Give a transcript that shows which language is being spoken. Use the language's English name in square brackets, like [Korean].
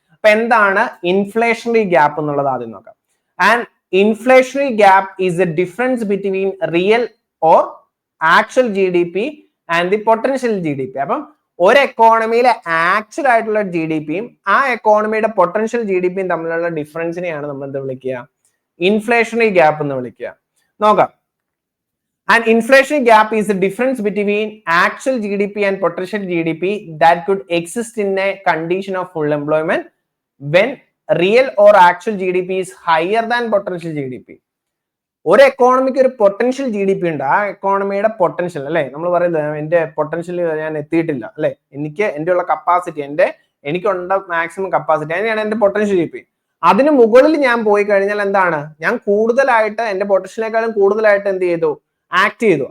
[Malayalam] അപ്പൊ എന്താണ് inflationary gap എന്നുള്ളത് ആദ്യം നോക്കാം. [English] And inflationary gap is the difference between real or actual GDP and the potential GDP. [Malayalam] അപ്പം ഒരു എക്കോണമിയിലെ ആക്ച്വൽ ആയിട്ടുള്ള GDPയും ആ എക്കോണമിയുടെ പൊട്ടൻഷ്യൽ GDPയും തമ്മിലുള്ള ഡിഫറൻസിനെയാണ് നമ്മൾ എന്ത് വിളിക്കുക? ഇൻഫ്ലേഷണറി ഗ്യാപ്പ് എന്ന് വിളിക്കുക. നോക്കാം. [English] And inflationary gap is the difference between actual GDP and potential GDP that could exist in a condition of full employment when real or actual GDP is higher than potential GDP. [Malayalam] ഒരു economic ഒരു potential GDP ഉണ്ട്. ആ എക്കോണമിയുടെ potential അല്ലെ നമ്മൾ പറയുന്നത് എന്റെ potential ഞാൻ എത്തിയിട്ടില്ല അല്ലെ, എന്റെ ഉള്ള കപ്പാസിറ്റി, എനിക്കുണ്ട മാക്സിമം കപ്പാസിറ്റി, അതിനെയാണ് എന്റെ പൊട്ടൻഷ്യൽ GDP. അതിന് മുകളിൽ ഞാൻ പോയി കഴിഞ്ഞാൽ എന്താണ്? ഞാൻ കൂടുതലായിട്ട് എന്റെ പൊട്ടൻഷ്യലിനേക്കാളും കൂടുതലായിട്ട് എന്ത് ചെയ്തു? ആക്ട് ചെയ്തു.